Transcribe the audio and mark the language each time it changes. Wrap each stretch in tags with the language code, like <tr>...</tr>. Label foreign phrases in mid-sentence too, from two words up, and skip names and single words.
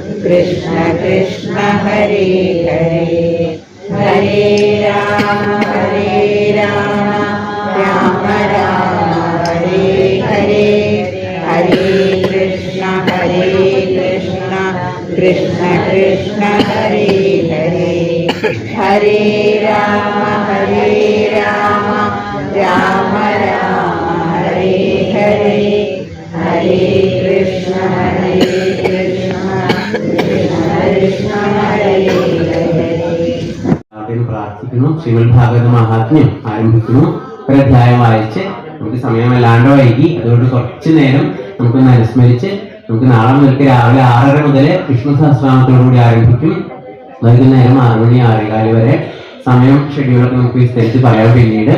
<sa>कृष्ण कृष्ण हरे हरे हरे राम राम राम हरे हरे हरे कृष्ण कृष्ण कृष्ण हरे हरे हरे राम राम राम हरे हरे हरे कृष्ण कृष्ण कृष्ण हरे हरे.</sa> <ml>ആദ്യം പ്രാർത്ഥിക്കുന്നു. ശ്രീമദ് ഭാഗവത മഹാത്മ്യം ആരംഭിക്കുന്നു. ഒരു അധ്യായം വായിച്ച് നമുക്ക് സമയമല്ലാണ്ട് വൈകി, അതുകൊണ്ട് കുറച്ചു നേരം നമുക്കൊന്ന് അനുസ്മരിച്ച് നമുക്ക് നാളെ മുതൽക്ക് രാവിലെ 6:30 മുതൽ വിഷ്ണു സഹസ്രനാമത്തോടുകൂടി ആരംഭിക്കും. വൈകുന്നേരം 6 മണി 6:15 വരെ സമയം ഷെഡ്യൂളൊക്കെ നമുക്ക് വിസ്തരിച്ച് പറയാം പിന്നീട്.</ml>